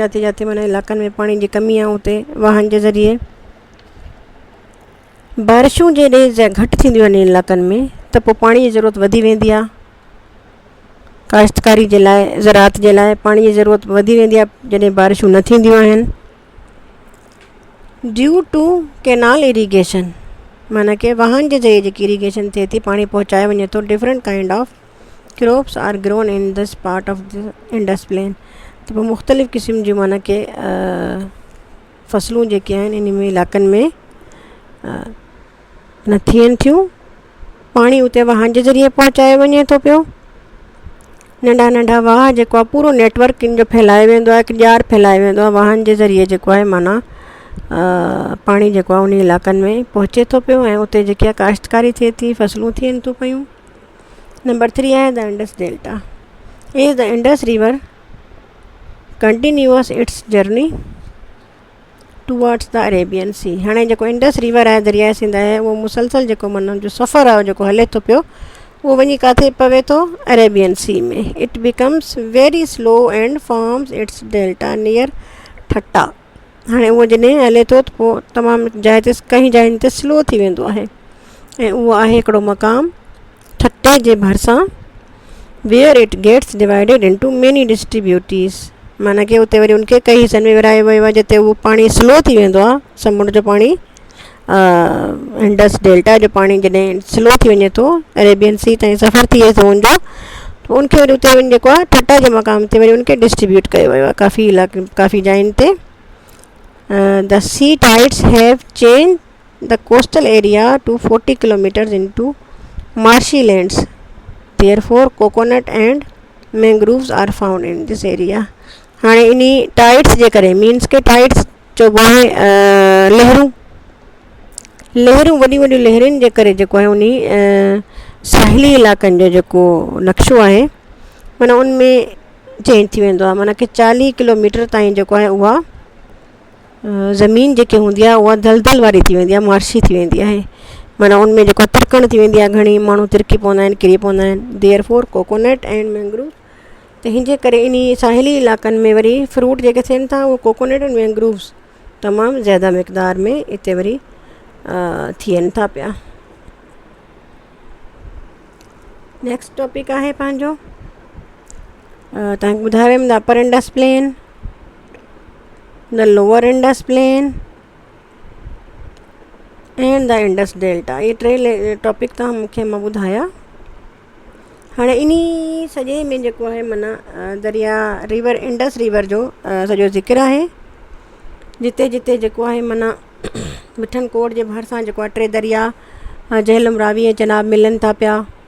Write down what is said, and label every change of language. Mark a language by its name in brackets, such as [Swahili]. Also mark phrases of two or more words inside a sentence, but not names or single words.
[Sindhi] जिते जिते माना इलाइक़नि में पाणी जी कमी आहे उते वाहन जे ज़रिए. बारिशूं जॾहिं घटि थींदियूं आहिनि इलाइक़नि में त पोइ पाणी जी ज़रूरत वधी वेंदी आहे. काश्तकारी जे लाइ, ज़राअत जे लाइ पाणी जी ज़रूरत वधी वेंदी आहे जॾहिं बारिशूं न थींदियूं आहिनि. [English] due to canal irrigation [Sindhi] माना कि वाहन जे ज़रिए जेकी इरीगेशन थिए थी, पाणी पहुचाए वञे थो. [English] Different kind of crops are grown in this part of the Indus plain. [Sindhi] त पोइ मुख़्तलिफ़ क़िस्म जूं माना कि फसलूं जेके आहिनि इन में इलाइक़नि में न थियनि थियूं. पाणी उते वाहन जे ज़रिए पहुचाए वञे थो पियो. नंढा नंढा वाह जेको आहे पूरो नेटवर्क इन जो फैलाए वेंदो आहे, हिकु ॼार फैलाए वेंदो आहे वाहन जे ज़रिए जेको आहे माना पाणी जेको आहे उन इलाइक़नि में पहुचे थो पियो, ऐं उते जेकी आहे काश्तकारी थिए थी, फसलूं थियनि थियूं पियूं. नंबर 3 आहे द इंडस डेल्टा. [English] Is the Indus river continuous its journey towards the Arabian Sea. [Sindhi] हाणे जेको इंडस रिवर आहे, दरियाए सिंध आहे, उहो मुसलसल जेको माना जो सफ़र आहे जेको हले थो पियो उहो वञी किथे पवे थो, अरेबियन सी में. [English] It becomes very slow and forms its delta near Thatta. [Sindhi] हाणे उहो जॾहिं हले थो त पोइ तमामु जाइ ते कई जायुनि ते स्लो थी वेंदो आहे, ऐं उहो आहे हिकिड़ो मक़ाम ठटे जे भरिसां [English] where it gets divided into many distributaries. [Sindhi] माना कि उते वरी उनखे कई हिसनि में विरायो वियो आहे जिते उहो पाणी स्लो थी वेंदो आहे. समुंड जो पाणी, इंडस डेल्टा जो पाणी जॾहिं स्लो थी वञे थो, अरेबियन सी ताईं सफ़र थिए थो उनजो, त उनखे वरी उते वञी जेको आहे ठटा जे मक़ाम ते वरी उनखे डिस्ट्रीब्यूट कयो वियो आहे काफ़ी जायुनि ते. [English] The sea tides have change the coastal area to 40 kilometers into marshy lands. Therefore, coconut and mangroves are found in this area. [Sindhi] हाणे इनी टाइड्स जे करे मीन्स के टाइड्स चइबो आहे लहरूं वॾियूं वॾियूं लहरुनि जे करे जेको आहे उन साहिली इलाइक़नि जो जेको नक्शो आहे माना उनमें चेंज थी वेंदो आहे माना कि 40 किलोमीटर ताईं जेको आहे उहा ज़मीन जेकी हूंदी आहे उहा दलदल वारी थी वेंदी आहे, मार्शी थी वेंदी आहे, माना उनमें जेको तिरकण थी वेंदी आहे, घणी माण्हू तिरकी पवंदा आहिनि, किरी पवंदा आहिनि. [English] therefore coconut and mangrove, [Sindhi] त हिन जे करे इन साहिली इलाइक़नि में वरी फ्रूट जेके थियनि था उहे [English] coconut and mangroves [Sindhi] तमामु ज़्यादा मिक़दार में हिते वरी थियनि था पिया. नेक्स्ट टॉपिक आहे पंहिंजो तव्हांखे ॿुधायो वियमि [English] the upper Indus plain, the lower Indus plain and the Indus delta. [Sindhi] ये 3 टॉपिक तव्हां मूंखे मां ॿुधाया. हाणे इन्ही सॼे में जेको आहे माना दरिया रिवर इंडस रिवर जो सॼो ज़िक्र आहे, जिते जिते जेको आहे माना मिठन कोट जे भरिसां जेको आहे 3 दरिया झेलम, रावी ऐं चनाब मिलनि था पिया.